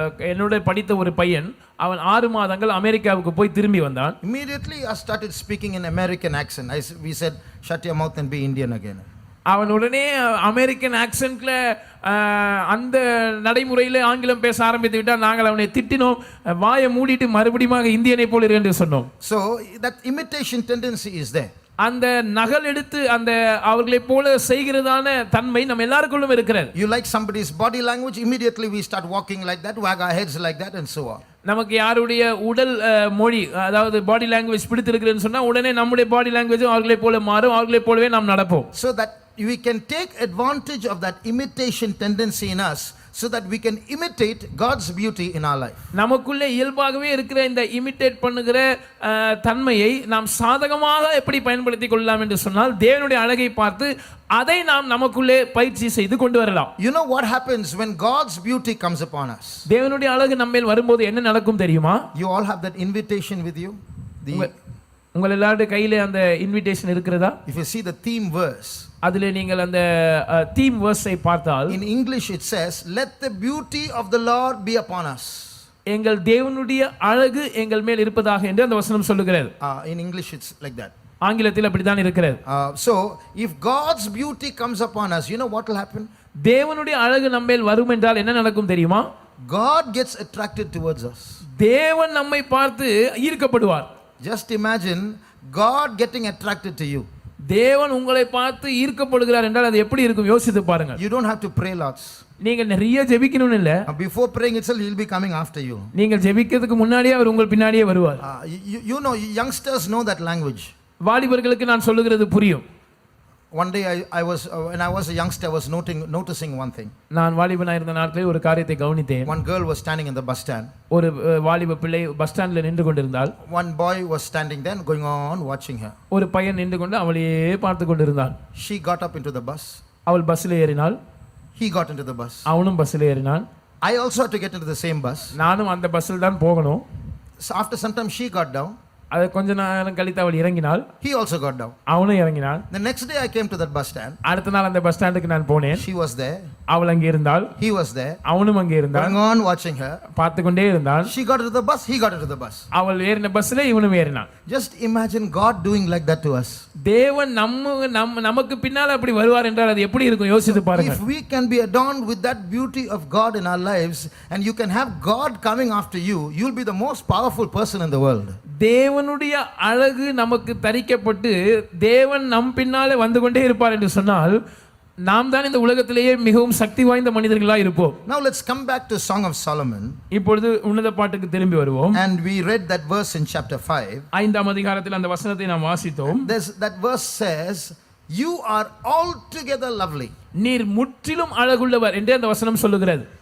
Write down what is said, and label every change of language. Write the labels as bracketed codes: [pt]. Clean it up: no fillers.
[ta] என்னோட படித்த ஒரு பையன், அவன் 6 மாதங்கள் அமெரிக்காவுக்கு போய் திரும்பி வந்தான். [en] Immediately I started speaking in American accent. We said, shut your mouth and be Indian again. [ta] அவன் உடனே அமெரிக்கன் ஆக்சென்ட்ல அந்த நடைமுறையில் ஆங்கிலம் பேச ஆரம்பித்து விட்டால் நாங்கள் அவனை திட்டினோம், வாயை மூடிட்டு மறுபடியும் இந்தியனை போல இரு என்று சொன்னோம். [en] So that imitation tendency is there. [ta] அந்த நகல் எடுத்து அந்த அவர்களை போல செய்கிறதான தன்மை நம்ம எல்லாருக்குள்ளும் இருக்கிறது. [en] You like somebody's body language, immediately we start walking like that, wag our heads like that and so on. [ta] நமக்கு யாருடைய உடல் மொழி அதாவது பாடி லாங்குவேஜ் பிடித்திருக்கிறதுன்னு சொன்னா உடனே நம்முடைய பாடி லாங்குவேஜும் அவர்களை போல மாறும், அவர்களை போலவே நாம் நடப்போம். [en] So that we can take advantage of that imitation tendency in us, so that we can imitate God's beauty in our life. [ta] நமக்குள்ளே இயல்பாகவே இருக்கிற இந்த இமிட்டேட் பண்ணுகிற தன்மையை நாம் சாதகமாக எப்படி பயன்படுத்திக் கொள்ளலாம் என்று சொன்னால் தேவனுடைய அழகை பார்த்து அதை நாம் நமக்குள்ளே பயிற்சி செய்து கொண்டு வரலாம். [en] You know what happens when God's beauty comes upon us? [ta] தேவனுடைய அழகு நம்மேல் வரும்போது என்ன நடக்கும் தெரியுமா? [en] You all have that invitation with you. [ta] உங்கள் எல்லாருடைய கையிலே அந்த இன்விடேஷன் இருக்கிறதா? [en] If you see the theme verse, [ta] அதிலே நீங்கள் அந்த தீம் வேர்ஸை பார்த்தால் [en] in English it says, let the beauty of the Lord be upon us. [ta] எங்கள் தேவனுடைய அழகு எங்கள் மேல் இருப்பதாக என்று அந்த வசனம் சொல்லுகிறது. [en] In English it's like that. [ta] ஆங்கிலத்தில் அப்படிதான் இருக்கிறது. [en] So if God's beauty comes upon us, you know what will happen? [ta] தேவனுடைய அழகு நம்மேல் வரும் என்றால் என்ன நடக்கும் தெரியுமா? [en] God gets attracted towards us. [ta] தேவன் நம்மை பார்த்து ஈர்க்கப்படுவார். [en] Just imagine God getting attracted to you. [ta] தேவன் உங்களை பார்த்து ஈர்க்கப்படுகிறார் என்றால் அது எப்படி இருக்கும் யோசித்து பாருங்க. [en] You don't have to pray lots. [ta] நீங்க நிறைய ஜெபிக்கணும் இல்ல. [en] Before praying itself he will be coming after you. [ta] நீங்க ஜெபிக்கிறதுக்கு முன்னாடியே அவர் உங்கள் பின்னாடியே வருவார். [en] You know, youngsters know that language. [ta] வாலிபர்களுக்கு நான் சொல்லுகிறது புரியும். [en] One day when I was a youngster, I was noticing one thing. [ta] நான் வாலிபனா இருந்த நாட்களில் ஒரு காரியத்தை கவனித்தேன். [en] One girl was standing in the bus stand. [ta] ஒரு வாலிப பிள்ளை பஸ் ஸ்டாண்ட்ல நின்று கொண்டிருந்தாள். [en] One boy was standing there going on watching her. [ta] ஒரு பையன் நின்று கொண்டு அவளையே பார்த்து கொண்டிருந்தான். [en] She got up into the bus. [ta] அவள் பஸ்ல ஏறினாள். [en] He got into the bus. [ta] அவனும் பஸ்ல ஏறினான். [en] I also had to get into the same bus. [ta] நானும் அந்த பஸ்ல தான் போகணும். [en] So after some time she got down. [ta] அது கொஞ்ச நேரம் கழித்து அவள் இறங்கினாள். [en] He also got down. [ta] அவனும் இறங்கினான். [en] The next day I came to that bus stand. [ta] அடுத்த நாள் அந்த பஸ் ஸ்டாண்டுக்கு நான் போனேன். [en] She was there. [ta] அவள் அங்கே இருந்தாள். [en] He was there. [ta] அவனும் அங்கே இருந்தான். [en] Going on watching her. [ta] பார்த்து கொண்டே இருந்தான். [en] She got into the bus. He got into the bus. [ta] அவள் ஏறின பஸ்ல இவனும் ஏறினான். [en] Just imagine God doing like that to us. [ta] தேவன் நமக்கு பின்னால அப்படி வருவார் என்றால் அது எப்படி இருக்கும் யோசித்து பாருங்க. [en] If we can be adorned with that beauty of God in our lives, and you can have God coming after you, you'll be the most powerful person in the world. [ta] தேவனுடைய அழகு நமக்கு தரிக்கப்பட்டு தேவன் நம் பின்னாலே வந்து கொண்டே இருப்பார் என்று சொன்னால் நாம் தான் இந்த உலகத்திலேயே மிகவும் சக்தி வாய்ந்த மனிதர்களாக இருப்போம். [en] Now let's come back to Song of Solomon. [ta] இப்பொழுது உன்னத பாட்டுக்கு திரும்பி வருவோம். [en] And we read that verse in chapter 5. [ta] 5ஆம் அதிகாரத்தில் அந்த வசனத்தை நாம் வாசித்தோம். [en] That verse says, you are altogether lovely. [ta] நீர் முற்றிலும் அழகுள்ளவர் என்று அந்த வசனம் சொல்லுகிறது.